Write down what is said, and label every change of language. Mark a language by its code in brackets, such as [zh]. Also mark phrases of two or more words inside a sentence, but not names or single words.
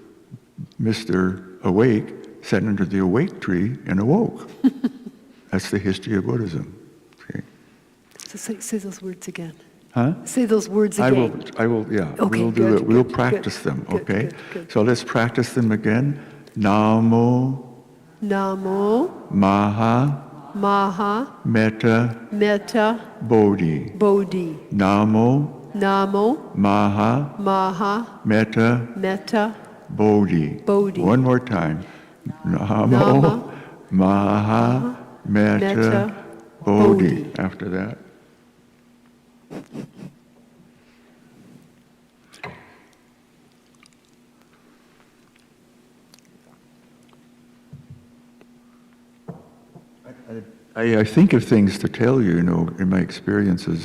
[en] Awake sat under the awake tree and awoke. That's the history of Buddhism. Okay. So say those words again. Huh? Say those words again. I will, yeah. Okay, we'll do good, it. We'll good, practice good, them, good, okay? good. So let's practice them again. Namo Namo. Maha Maha. Metta Metta. Bodhi. Bodhi. Namo Namo. Maha Maha. Metta Metta. Bodhi. Bodhi. One more time. Namo Nama. [pi] Maha Metta [en] Metta. Bodhi. Bodhi. After that. I think of things to tell you, in my experiences.